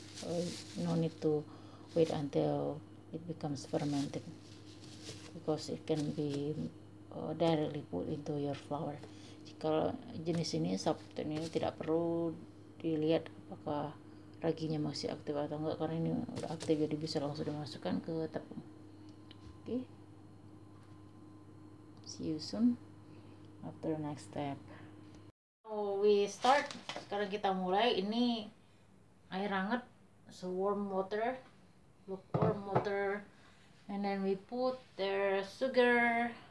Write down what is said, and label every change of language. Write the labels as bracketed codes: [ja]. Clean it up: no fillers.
[en] So no need to wait until it becomes fermented, because it can be directly put into your flour. [id] Jika jenis ini, seperti ini, tidak perlu dilihat apakah raginya masih aktif atau enggak, karena ini udah aktif, jadi bisa langsung dimasukkan ke tepung. [en] Okay, see you soon after the next step. So we start. [id] Sekarang kita mulai. Ini air hangat, [en] so warm water, lukewarm water, and then we put the sugar.